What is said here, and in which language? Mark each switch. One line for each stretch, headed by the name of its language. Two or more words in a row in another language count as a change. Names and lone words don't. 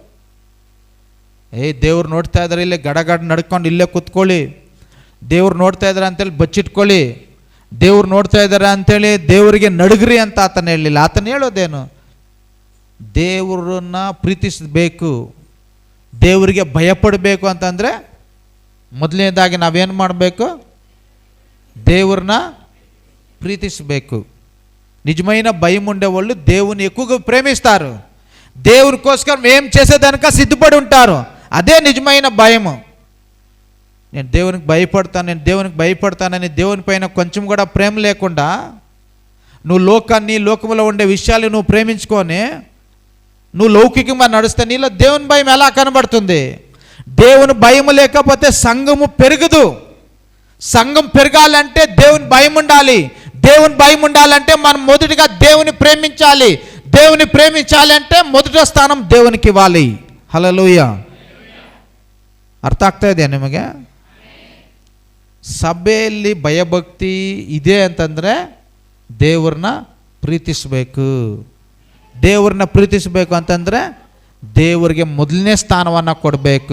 Kannada: ದೇವ್ರು ನೋಡ್ತಾ ಇದ್ದಾರೆ, ಇಲ್ಲೇ ಗಡಗಡ ನಡ್ಕೊಂಡು ಇಲ್ಲೇ ಕೂತ್ಕೊಳ್ಳಿ, ದೇವ್ರು ನೋಡ್ತಾ ಇದ್ದಾರೆ ಅಂತೇಳಿ ಬಚ್ಚಿಟ್ಕೊಳ್ಳಿ, ದೇವ್ರು ನೋಡ್ತಾ ಇದ್ದಾರೆ ಅಂಥೇಳಿ ದೇವರಿಗೆ ನಡುಗ್ರಿ ಅಂತ ಆತನ ಹೇಳಲಿಲ್ಲ. ಆತನ ಹೇಳೋದೇನು? ದೇವರನ್ನ ಪ್ರೀತಿಸಬೇಕು, ದೇವರಿಗೆ ಭಯಪಡಬೇಕು ಅಂತಂದರೆ ಮೊದಲನೇದಾಗಿ ನಾವೇನು ಮಾಡಬೇಕು?
Telugu: దేవుని ప్రీతించಬೇಕು. నిజమైన భయం ఉండే వాళ్ళు దేవుని ఎక్కువగా ప్రేమిస్తారు. దేవుని కోసం ఏం చేసేదానిక సిద్ధపడి ఉంటారు. అదే నిజమైన భయము. నేను దేవునికి భయపడతానని దేవుని పైన కొంచెం కూడా ప్రేమ లేకుండా నువ్వు లోకంలో ఉండే విషయాలు నువ్వు ప్రేమించుకొని నువ్వు లౌకికంగా నడుస్తే నీలో దేవుని భయం ఎలా కనబడుతుంది? దేవుని భయం లేకపోతే సంఘము పెరగదు. సంఘం పెరగాలంటే దేవుని భయం ఉండాలి. దేవుని భయం ఉండాలంటే మనం మొదటిగా దేవుని ప్రేమించాలి. దేవుని ప్రేమించాలంటే మొదటి స్థానం దేవునికి ಇవ్వాలి.
Kannada: ಹಲ್ಲೆಲೂಯಾ. ಅರ್ಥ ಆಗ್ತಾ ಇದೆಯಾ ನಿಮಗೆ? ಸಭೆಯಲ್ಲಿ ಭಯಭಕ್ತಿ ಇದೆ ಅಂತಂದರೆ ದೇವರನ್ನ ಪ್ರೀತಿಸಬೇಕು. ದೇವರನ್ನ ಪ್ರೀತಿಸಬೇಕು ಅಂತಂದರೆ ದೇವರಿಗೆ ಮೊದಲನೇ ಸ್ಥಾನವನ್ನು ಕೊಡಬೇಕು.